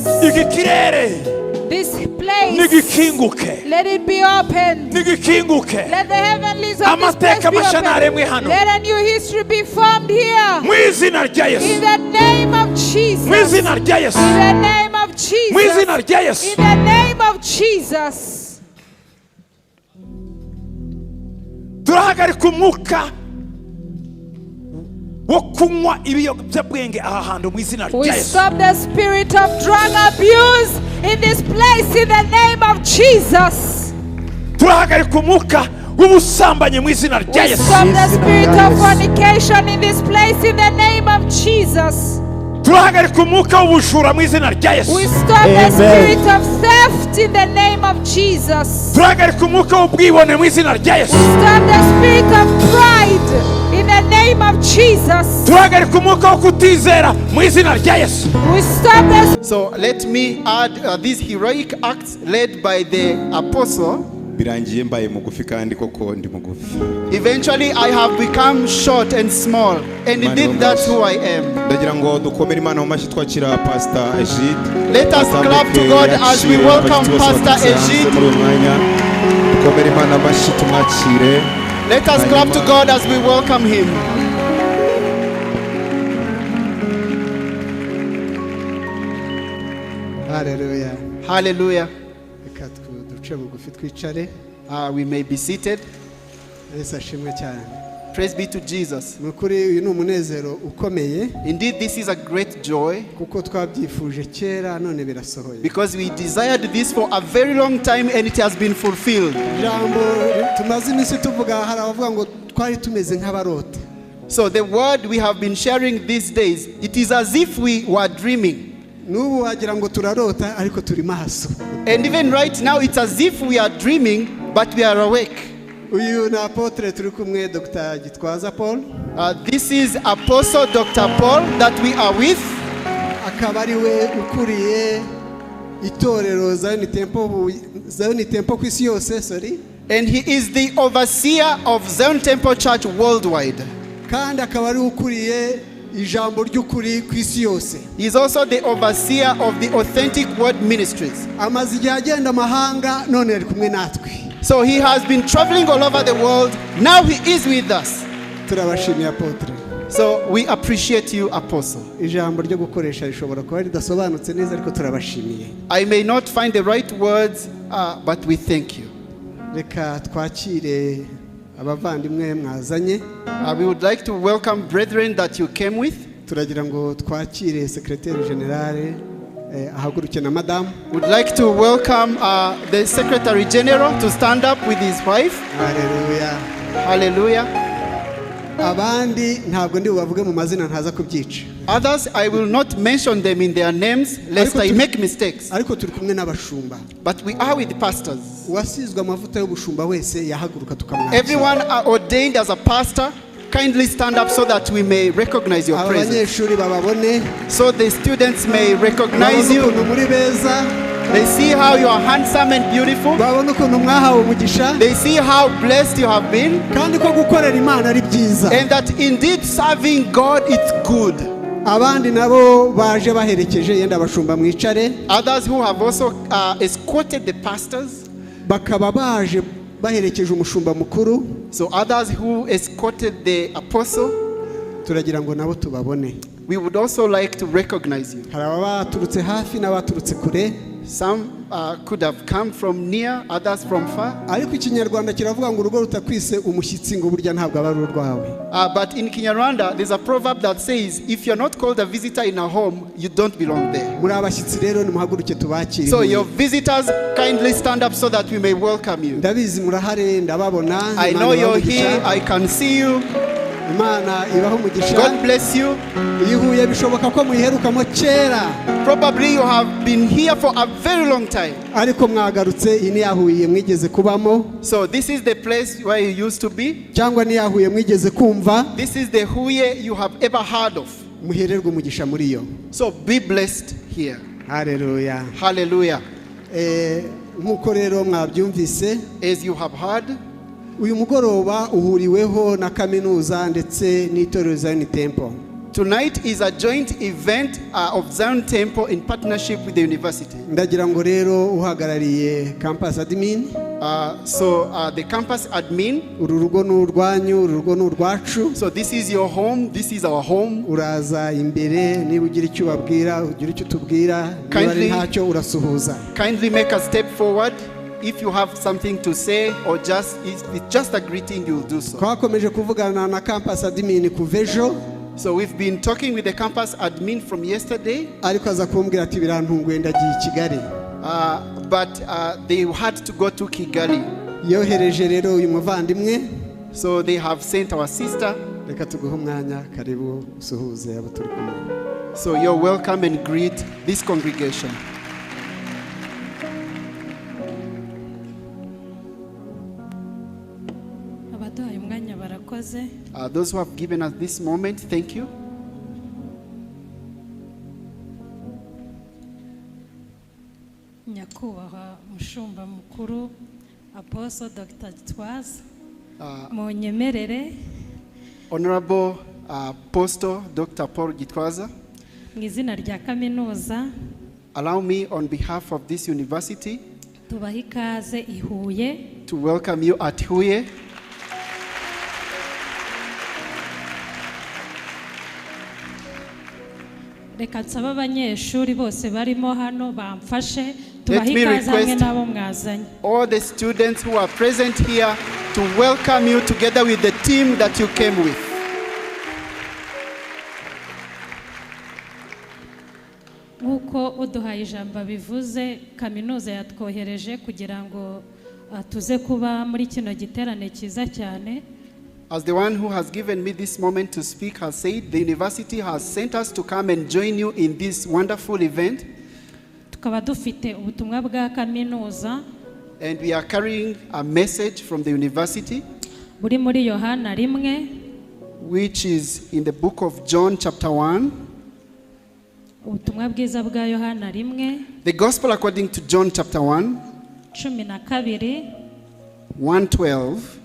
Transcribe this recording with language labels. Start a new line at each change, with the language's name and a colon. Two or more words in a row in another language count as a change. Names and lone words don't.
English: This place, let it be opened. Let the heavenlies of this place be opened. Let a new history be formed here. In the name of Jesus. In the name of Jesus. In the name of Jesus.
Kinyarwanda: Turahagarika umwuka wo kunywa ibiyobyabwenge aha hantu mu izina rya Yesu.
English: We stop the spirit of drug abuse in this place in the name of Jesus.
Kinyarwanda: Turahagarika umwuka w'ubusambanyi mu izina rya Yesu.
English: We stop the spirit of fornication in this place in the name of Jesus.
Kinyarwanda: Turahagarika umwuka w'ubujura mu izina rya Yesu.
English: We stop the spirit of theft in the name of Jesus.
Kinyarwanda: Turahagarika umwuka w'ubwibone mu izina rya Yesu.
English: We stop the spirit of pride in the name of Jesus.
Kinyarwanda: Turahagarika umwuka wo kutizera mu izina rya Yesu.
English: We stop the. So let me add these heroic acts led by the apostle.
Kinyarwanda: birangiye mbaye mugufi kandi koko ndi mugufi.
English: Eventually I have become short and small, and indeed that's who I am.
Kinyarwanda: Ndagira ngo dukomere Imana mu mashyi twakira Pastor Egide.
English: Let us clap to God as we welcome Pastor Egide.
Kinyarwanda: Dukomere Imana amashyi tumwakire.
English: Let us clap to God as we welcome him. Hallelujah. Hallelujah.
Kinyarwanda: Reka duce bugufi twicare.
English: We may be seated.
Kinyarwanda: Yesu ashimwe cyane.
English: Praise be to Jesus.
Kinyarwanda: Mukuri uyu ni umunezero ukomeye.
English: Indeed, this is a great joy.
Kinyarwanda: Kuko twabyifuje kera none birasohoye.
English: Because we desired this for a very long time and it has been fulfilled.
Kinyarwanda: Jambo tumaze iminsi tuvuga hari abavuga ngo twari tumeze nk'abarota.
English: So the word we have been sharing these days, it is as if we were dreaming.
Kinyarwanda: Nubu wagira ngo turarota ariko turi maso.
English: And even right now it's as if we are dreaming but we are awake.
Kinyarwanda: Uyu na apotre turi kumwe Dr. Gitwaza Paul.
English: This is Apostle Dr. Paul that we are with.
Kinyarwanda: Akaba ari we ukuriye itorero Zion Temple ku isi yose, sorry.
English: And he is the overseer of Zion Temple Church worldwide.
Kinyarwanda: Kandi akaba ari ukuriye ijambo ry'ukuri ku isi yose.
English: He is also the overseer of the Authentic Word Ministries.
Kinyarwanda: Amaze igihe agenda amahanga none ari kumwe natwe.
English: So he has been traveling all over the world. Now he is with us.
Kinyarwanda: Turabashimiye apotre.
English: So we appreciate you, Apostle.
Kinyarwanda: Ijambo ryo gukoresha rishobora kuba ridasobanutse neza ariko turabashimiye.
English: I may not find the right words, but we thank you.
Kinyarwanda: Reka twakire abavandimwe mwazanye.
English: We would like to welcome brethren that you came with.
Kinyarwanda: Turagira ngo twakire
French: secrétaire général
Kinyarwanda: ahaguruke na madame.
English: Would like to welcome the Secretary General to stand up with his wife. Hallelujah. Hallelujah.
Kinyarwanda: Abandi ntabwo ndi bubavuge mu mazina ntaza kubyica.
English: Others I will not mention them in their names lest I make mistakes.
Kinyarwanda: Ariko turi kumwe n'abashumba.
English: But we are with the pastors.
Kinyarwanda: Uwasizwe amavuta y'ubushumba wese yahaguruka tukamwakira.
English: Everyone are ordained as a pastor. Kindly stand up so that we may recognize your presence.
Kinyarwanda: Abanyeshuri bababone.
English: So the students may recognize you.
Kinyarwanda: Muri beza.
English: They see how you are handsome and beautiful.
Kinyarwanda: Babone ukuntu mwahawe umugisha.
English: They see how blessed you have been.
Kinyarwanda: Kandi ko gukorera Imana ari byiza.
English: And that indeed serving God is good.
Kinyarwanda: Abandi nabo baje baherekeje yenda abashumba mwicare.
English: Others who have also escorted the pastors.
Kinyarwanda: Bakaba baje baherekeje umushumba mukuru.
English: So others who escorted the apostle.
Kinyarwanda: Turagira ngo nabo tubabone.
English: We would also like to recognize you.
Kinyarwanda: Hari abaturutse hafi n'abaturutse kure.
English: Some could have come from near, others from far.
Kinyarwanda: Ariko ikinyarwanda kiravuga ngo urugo rutakwise umushyitsi ngo burya ntabwo aba ari urwawe.
English: But in Kinyarwanda there's a proverb that says if you're not called a visitor in a home, you don't belong there.
Kinyarwanda: Muri abashyitsi rero nimuhaguruke tubakire.
English: So your visitors kindly stand up so that we may welcome you.
Kinyarwanda: Ndabizi murahare ndababona.
English: I know you're here, I can see you.
Kinyarwanda: Imana ibaho umugisha.
English: God bless you.
Kinyarwanda: Huye bishoboka ko muyiherukamo kera.
English: Probably you have been here for a very long time.
Kinyarwanda: Ariko mwagarutse ini Huye mwigeze kubamo.
English: So this is the place where you used to be.
Kinyarwanda: Cyangwa ni Huye mwigeze kumva.
English: This is the Huye you have ever heard of.
Kinyarwanda: Muhererwe umugisha muri yo.
English: So be blessed here. Hallelujah. Hallelujah.
Kinyarwanda: Nkuko rero mwabyumvise.
English: As you have heard.
Kinyarwanda: Uyu mugoroba uhuriweho na kaminuza ndetse n'itorero Zion Temple.
English: Tonight is a joint event of Zion Temple in partnership with the university.
Kinyarwanda: Ndagira ngo rero uhagarariye
English: campus admin. So the campus admin.
Kinyarwanda: Uru rugo n'urwanyu, uru rugo n'urwacu.
English: So this is your home, this is our home.
Kinyarwanda: Uraza imbere niba ugira icyo ubabwira, ugira icyo tubwira, niba ntacyo urasuhuza.
English: Kindly make a step forward. If you have something to say or just if it's just a greeting, you will do so.
Kinyarwanda: Twakomeje kuvugana na
English: campus admin
Kinyarwanda: kuvejo.
English: So we've been talking with the campus admin from yesterday.
Kinyarwanda: Ariko aza kumbwira ati birantunguye ndagiye Kigali.
English: But they had to go to Kigali.
Kinyarwanda: Yohereje rero uyu muvandimwe.
English: So they have sent our sister.
Kinyarwanda: Reka tuguhe umwanya karibu usuhuze abo turi kumwe.
English: So you're welcome and greet this congregation. Those who have given us this moment, thank you.
Kinyarwanda: Nyakubahwa mushumba mukuru Apostle Dr. Gitwaza, munyemerere
English: Honorable Apostle Dr. Paul Gitwaza,
Kinyarwanda: mu izina rya kaminuza
English: allow me on behalf of this university
Kinyarwanda: tubaha ikaze i Huye
English: to welcome you at Huye.
Kinyarwanda: reka nsaba abanyeshuri bose barimo hano bamfashe tubaha ikaze hamwe n'abo mwazanye.
English: All the students who are present here to welcome you together with the team that you came with.
Kinyarwanda: Nk'uko uduhaye ijambo bivuze, kaminuza yatwohereje kugira ngo tuze kuba muri kino giterane cyiza cyane.
English: As the one who has given me this moment to speak has said, the university has sent us to come and join you in this wonderful event.
Kinyarwanda: Tukaba dufite ubutumwa bwa kaminuza.
English: And we are carrying a message from the university,
Kinyarwanda: buri muri Yohana 1,
English: which is in the book of John chapter 1.
Kinyarwanda: Ubutumwa bwiza bwa Yohana 1.
English: The gospel according to John chapter 1. 1:12.